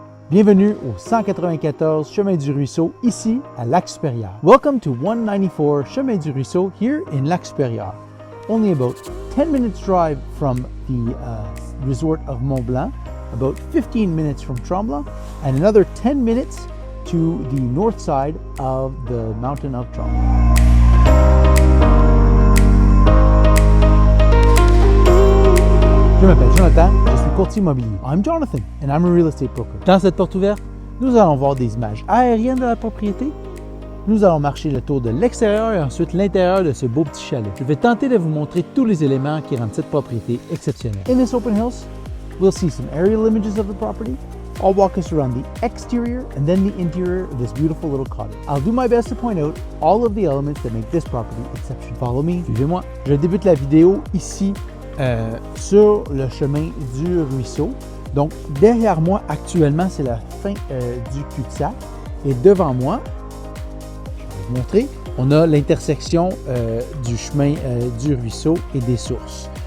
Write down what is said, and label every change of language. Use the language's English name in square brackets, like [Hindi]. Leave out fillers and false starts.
[French] Bienvenue au 194 Chemin du Ruisseau, ici à Lac-Supérieur. [English] Welcome to 194 Chemin du Ruisseau here in Lac-Supérieur. Only about 10 minutes drive from the resort of Mont-Blanc, about 15 minutes from Tremblant, and another 10 minutes to the north side of the mountain of Tremblant. [French] Je m'appelle Jonathan, je suis courtier immobilier. [English] I'm Jonathan and I'm a real estate broker. [French] Dans cette porte ouverte, nous allons voir des images aériennes de la propriété. Nous allons marcher le tour de l'extérieur et ensuite l'intérieur de ce beau petit chalet. Je vais tenter de vous montrer tous les éléments qui rendent cette propriété exceptionnelle. [English] In this open house, we'll see some aerial images of the property. I'll walk us around the exterior and then the interior of this beautiful little cottage. I'll do my best to point out all of the elements that make this property exceptional. Follow me, [French] suivez-moi. Je débute la vidéo ici sur le chemin du ruisseau. Donc, derrière moi, actuellement, c'est la fin du cul-de-sac. Et devant moi, je vais vous montrer, on a l'intersection du chemin du ruisseau et des sources.